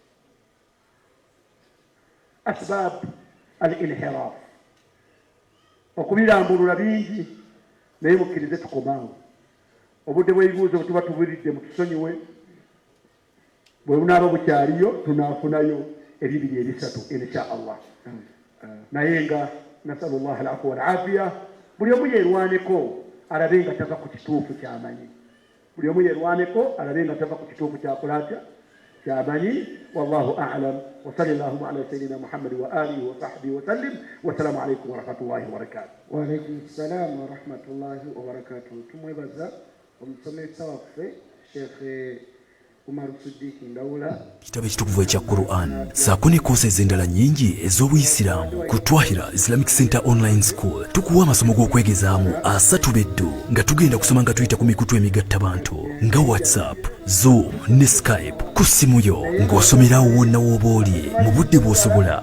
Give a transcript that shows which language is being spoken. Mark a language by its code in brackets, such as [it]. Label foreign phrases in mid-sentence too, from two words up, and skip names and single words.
[ar] أسباب الانحراف, [lg] okubirambulula bingi naye mukkirize tukomaawo. Obudde bw'ebibuuzo bwe tuba tubuulidde mutusonyiwe, bwe bunaaba bukyaliyo tunaafunayo ebibiri ebisatu [ar] إن شاء الله. [lg] Naye nga [ar] نسأل الله العفو والعافية, [lg] buli omu yeerwaneko alabe nga tava ku kituufu kyamanyi, buli omu yeerwaneko alabe nga tava ku kituufu kyakolatya kyamanyi. [ar] والله أعلم وصلى الله على سيدنا محمد وآله وصحبه وسلم. والسلام عليكم ورحمة الله وبركاته. وعليكم السلام ورحمة الله وبركاته. [lg] Tumwebaza omusomesa waffe Sheikh Umar Siddiq Ndawula. Kitabu ekitukuvu ekya Quran saako ne koose endala nnyingi ez'Obuyisiraamu ku Twahira Islamic Center Online School. Tukuwa amasomo g'okwegezaamu asatu beddu nga tugenda kusoma nga tuyita ku mikutu emigattabantu nga WhatsApp, Zoom ne Skype ku ssimu yo ng'osomerawo wonna w'oba oli mu budde bw'osobola.